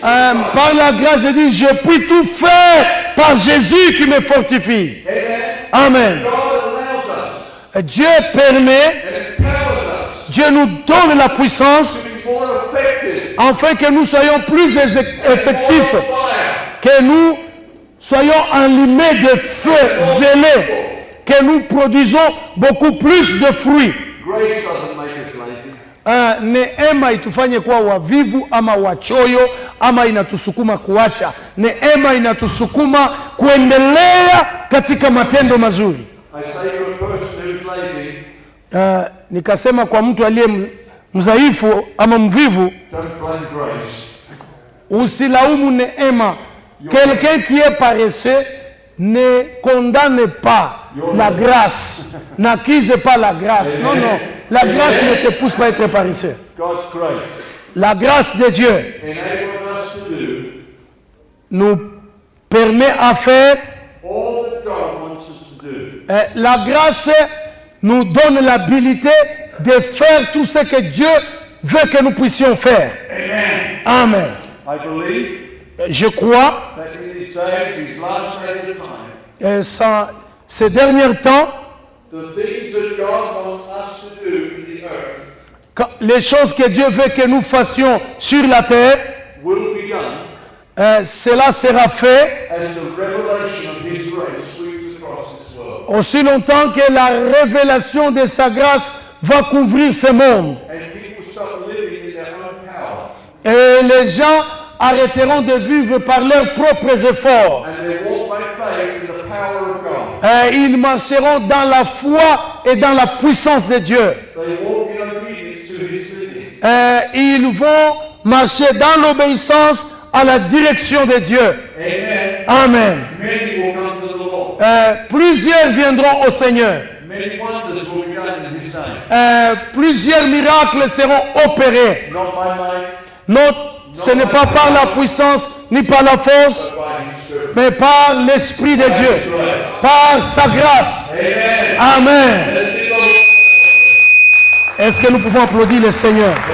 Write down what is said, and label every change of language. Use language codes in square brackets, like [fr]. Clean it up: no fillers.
[fr] Par la grâce, je dis, je puis tout faire par Jésus qui me fortifie. Amen. Amen. [en] God allows us [fr] Dieu permet, [en] and empowers us [fr] Dieu nous donne la puissance [en] to be more effective, [fr] afin que nous soyons plus effectifs, [en] more fire. [fr] que nous soyons enlimés de feu zélé, que nous produisons beaucoup plus de fruits. [en] Grace doesn't make us lazy. [sw] Neema itufanye kuwa wavivu ama wachoyo ama inatusukuma kuacha. Neema inatusukuma kuendelea katika matendo mazuri. [en] I say to a person who's lazy, [sw] Nikasema kwa mtu aliye mzaifu ama mvivu, [en] don't blame grace. [sw] usilaumu neema. [fr] Quelqu'un qui est paresseux ne condamne pas la grâce, n'accuse pas la grâce. Non, non, la grâce ne te pousse pas à être paresseux. [en] God's grace [fr] La grâce de Dieu [en] enables us to do [fr] nous permet à faire, [en] all that God wants us to do. [fr] la grâce nous donne l'habilité de faire tout ce que Dieu veut que nous puissions faire. [en] Amen. I believe [fr] Je crois, [en] that in these days, these last days of time, [fr] ces derniers temps, [en] the things that God wants us to do in the earth [fr] Les choses que Dieu veut que nous fassions sur la terre, [en] will be done [fr] cela sera fait [en] as the revelation of His grace sweeps across this world. [fr] aussi longtemps que la révélation de sa grâce va couvrir ce monde. [en] And people start living in their own power. [fr] Et les gens arrêteront de vivre par leurs propres efforts. [en] And they walk by faith in the power of God. [fr] Et ils marcheront dans la foi et dans la puissance de Dieu. [en] They walk in obedience to His leading. [fr] Et ils vont marcher dans l'obéissance à la direction de Dieu. [en] Amen. [fr] Amen. [en] Many will come to the Lord. [fr] Plusieurs viendront au Seigneur. [en] Many wonders will be done in His name. [fr] Plusieurs miracles seront opérés. [en] Not by might, [fr] Non, ce n'est pas par la puissance ni par la force, [en] but by His Spirit. [fr] mais par l'Esprit de Dieu, par sa grâce. [en] Amen. [fr] Amen. [en] Let's give the Lord. [fr] Est-ce que nous pouvons applaudir le Seigneur?